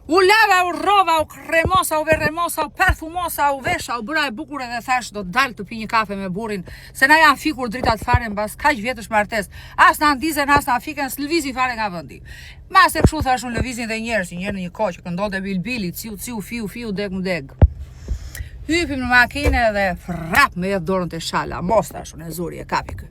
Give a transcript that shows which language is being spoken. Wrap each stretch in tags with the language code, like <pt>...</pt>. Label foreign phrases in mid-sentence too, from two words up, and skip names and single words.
<sq>U lava, u rrova, u kremosa, u verremosa, u parfumosa, u vesha, u bëra e bukur edhe thash do të dalë të pi një kafe me burrin, se na janë fikur dritat fare mbas kaq vjetësh martes. As na ndizen, as na fiken, s'lëvizin fare nga vendi. Mas e kështu thash unë lëvizin dhe njerëz, një herë në një kohë që këndonte bilbili, ciu, fiu, deg. Hypim në makinë dhe frap me jetë dorën të shala, mos thash unë e zuri e kapi kë.</sq>